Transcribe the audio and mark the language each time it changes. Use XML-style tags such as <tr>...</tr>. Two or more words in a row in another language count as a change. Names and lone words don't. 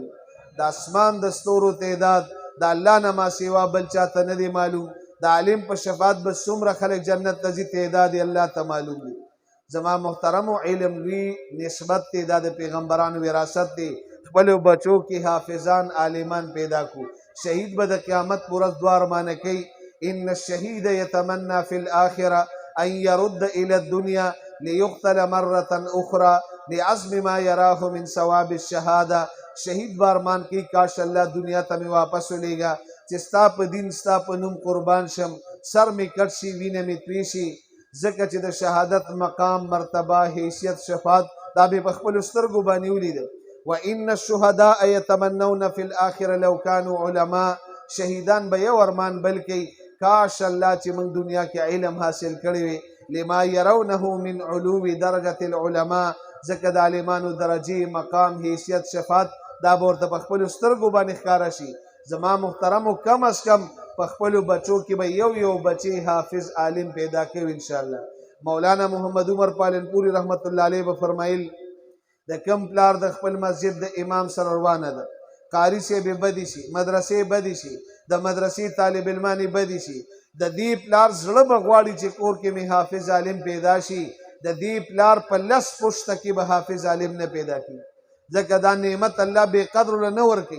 <ps>د اسمان د ستورو تعداد د الله نه ما سوا بل چاته نه دی معلوم، د عالم په شفاعت به څومره خلک جنت ته ځي تعداد الله ته معلوم دی. زما محترم علم لوی نسبت دی، دا د پیغمبرانو وراثت دی، خپلو بچو کې حافظان عالمان پیدا کو. شهید به د قیامت پر ورځ دوه ارمانه کوي،</ps> <ar>ان الشهید یتمنى فی الاخره ان يرد الى الدنيا ليقتل مره اخرى لعزم ما يراه من ثواب الشهاده.</ar> <ps>شهید بارمان کی کاش الله دنیا ته می واپس ولېږه چې ستا په دین ستا په نوم قربان شم، سر می کټ شي، وینه می توی شي، ځکه چې د شهادت مقام مرتبه حیثیت شفاعت دا به په خپلو سترګو باندې ولیده.</ps> <ar>وان الشهداء يتمنون في الاخره لو كانوا علماء،</ar> <ps>شهیدان به یو ارمان بل کوي کاش الله چې موږ دنیا کې علم حاصل کړی وي،</ps> <ar>لما يرونه من علو درجه العلماء،</ar> <ps>ځکه د عالمانو درجه مقام حیثیت شفاعت دا به ورته په خپلو سترګو باندې ښکاره شي. زما محترمو</ps> <ur>کم از کم</ur> <ps>په خپلو بچو کې به یو بچی حافظ عالم پیدا کوي انشاءالله. مولانا محمد عمر پالنپوری</ps> <ar>رحمت الله علیه</ar> <ps>به فرمایل د کم پلار د خپل مسجد د امام سره روانه ده، قاری صاحب بدی شي، مدرسې بدی شي، د مدرسې طالب علمان بدی شي، د دې پلار زړه به غواړي چې کور کې مې حافظ عالم پیدا شي، د دې پلار په 10 پشته کې به حافظ عالم نه پیدا کړي، ځکه دا نعمت الله بې قدر نه ورکوي.</ps>